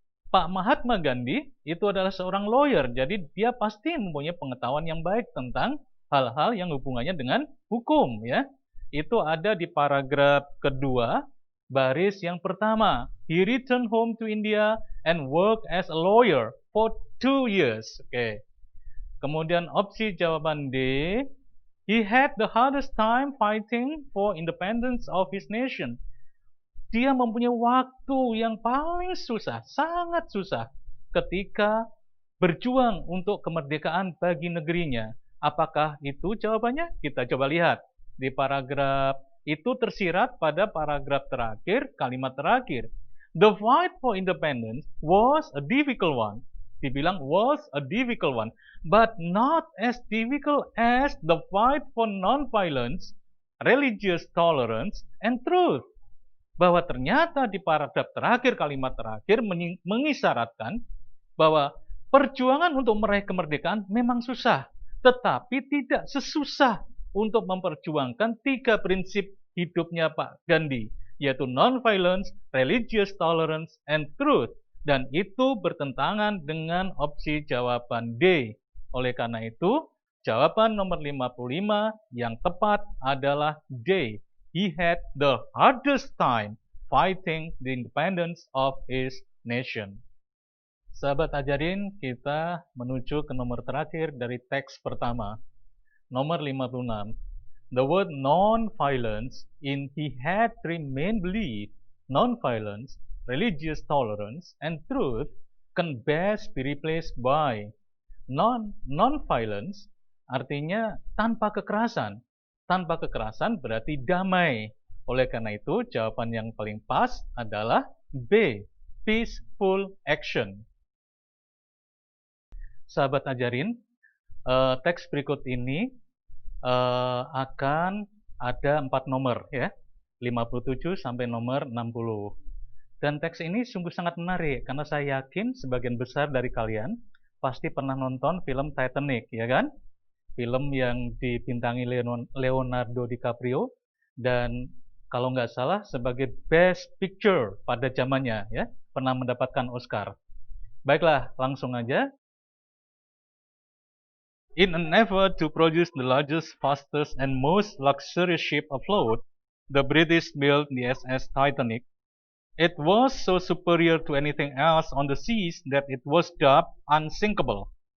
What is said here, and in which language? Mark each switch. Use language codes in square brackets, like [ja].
[id] Pak Mahatma Gandhi itu adalah seorang lawyer, jadi dia pasti mempunyai pengetahuan yang baik tentang hal-hal yang hubungannya dengan hukum, ya. Itu ada di paragraf kedua, baris yang pertama. [en] He returned home to India and worked as a lawyer for 2 years. Oke. [id] Kemudian opsi jawaban D, [en] he had the hardest time fighting for independence of his nation. [id] Dia mempunyai waktu yang paling susah, sangat susah, ketika berjuang untuk kemerdekaan bagi negerinya. Apakah itu jawabannya? Kita coba lihat. Di paragraf itu tersirat pada paragraf terakhir, kalimat terakhir. [en] The fight for independence was a difficult one. [id] Dibilang [en] was a difficult one, but not as difficult as the fight for non-violence, religious tolerance, and truth. [id] Bahwa ternyata di paragraf terakhir, kalimat terakhir mengisyaratkan bahwa perjuangan untuk meraih kemerdekaan memang susah, tetapi tidak sesusah untuk memperjuangkan 3 prinsip hidupnya Pak Gandhi, yaitu [en] non-violence, religious tolerance, and truth. [id] Dan itu bertentangan dengan opsi jawaban D. Oleh karena itu, jawaban nomor 55 yang tepat adalah D. [en] He had the hardest time fighting the independence of his nation. [id] Sahabat ajarin, kita menuju ke nomor terakhir dari teks pertama. Nomor 56. [en] The word non-violence in he had 3 main beliefs, non-violence, religious tolerance, and truth, can best be replaced by non-violence, [id] artinya tanpa kekerasan. Tanpa kekerasan berarti damai. Oleh karena itu, jawaban yang paling pas adalah B, [en] peaceful action. [id] Sahabat ajarin, teks berikut ini akan ada 4 nomor ya, 57 sampai nomor 60. Dan teks ini sungguh sangat menarik karena saya yakin sebagian besar dari kalian pasti pernah nonton film Titanic, ya kan? Film yang dibintangi Leonardo DiCaprio dan kalau nggak salah sebagai Best Picture pada zamannya ya, pernah mendapatkan Oscar. Baiklah, langsung aja. [en] In an effort to produce the largest, fastest, and most luxurious ship afloat, the British built the SS Titanic. It was so superior to anything else on the seas that it was dubbed unsinkable.